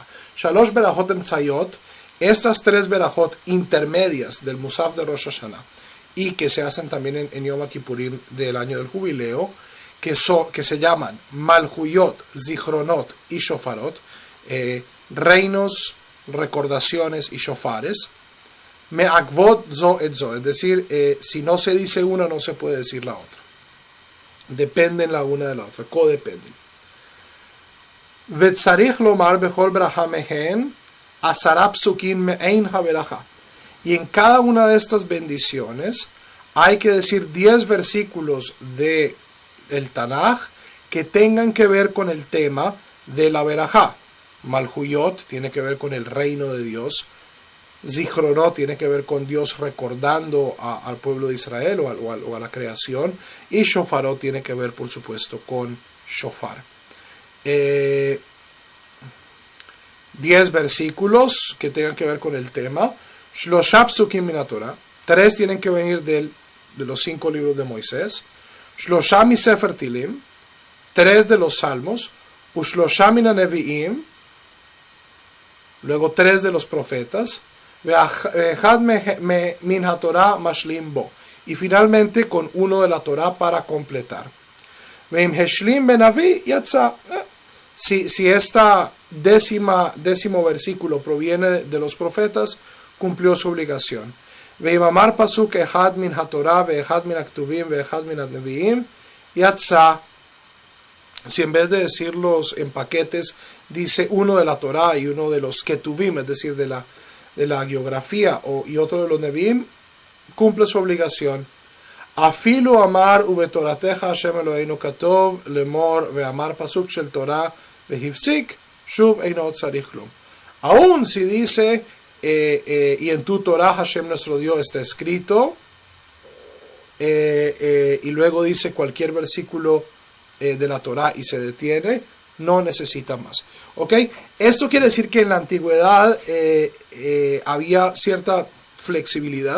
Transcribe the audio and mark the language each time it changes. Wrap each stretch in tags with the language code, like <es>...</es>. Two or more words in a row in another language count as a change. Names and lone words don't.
<he>שלוש ברכות אמצעיות,</he> <es>estas tres berajot intermedias del Musaf de Rosh Hashanah y que se hacen también en Yom Kippurim del año del jubileo, que se llaman Malhuyot, Zichronot y Shofarot, reinos, recordaciones y shofares.</es> <he>מעכבות זו את זו,</he> <es>es decir, si no se dice una, no se puede decir la otra. Dependen la una de la otra, codependen.</es> <he>וצריך לומר בכל ברכה מהן עשרה פסוקים מעין הברכה.</he> <es>Y en cada una de estas bendiciones hay que decir 10 versículos de el Tanaj que tengan que ver con el tema de la berajá. Malhuyot tiene que ver con el reino de Dios. Zichronot tiene que ver con Dios recordando al pueblo de Israel o a la creación. Y Shofarot tiene que ver, por supuesto, con Shofar. 10 versículos que tengan que ver con el tema.</es> <he>שלושה פסוקים מן התורה.</he> <es>3 tienen que venir de los 5 libros de Moisés.</es> <he>שלושה מספר תהילים.</he> <es>3 de los Salmos.</es> <he>ושלושה מן הנביאים.</he> <es>Luego 3 de los profetas.</es> <he>מן התורה משלים בו,</he> <es>y finalmente con uno de la Torah para completar. Si esta décimo versículo proviene de los profetas, cumplió su obligación.</es> <he>ואם אמר פסוק אחד מן התורה ואחד מן הכתובים ואחד מן הנביאים יצא.</he> <es>Si en vez de decirlos en paquetes dice uno de la Torah y uno de los ketuvim, es decir, de la geografía, y otro de los Nevi'im, cumple su obligación.</es> <he>אפילו אמר ובתורתך השם אלוהינו כתוב לאמר ואמר פסוק של תורה והפסיק שוב אינו צריך כלום.</he> <es>Aún si dice y en tu Torah Hashem nuestro Dios está escrito, y luego dice cualquier versículo de la Torah y se detiene, no necesita más. ¿Ok? Esto quiere decir que en la antigüedad había cierta flexibilidad.</es>